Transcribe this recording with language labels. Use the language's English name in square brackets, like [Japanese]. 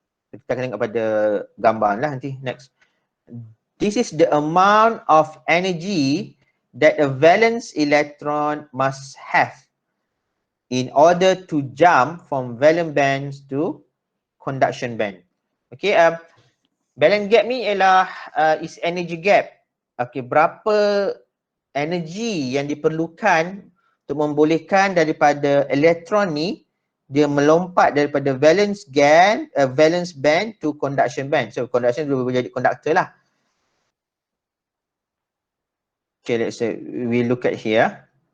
[Malay] Kita akan tengok pada gambar lah nanti, next. [English] This is the amount of energy that a valence electron must have in order to jump from valence bands to conduction band. [Malay] Okay, valence gap ni ialah is energy gap. Okay, berapa energi yang diperlukan untuk membolehkan daripada elektron ni dia melompat daripada valence band to conduction band. So conduction boleh jadi conductor lah. [English] Okay, let's say we look at here.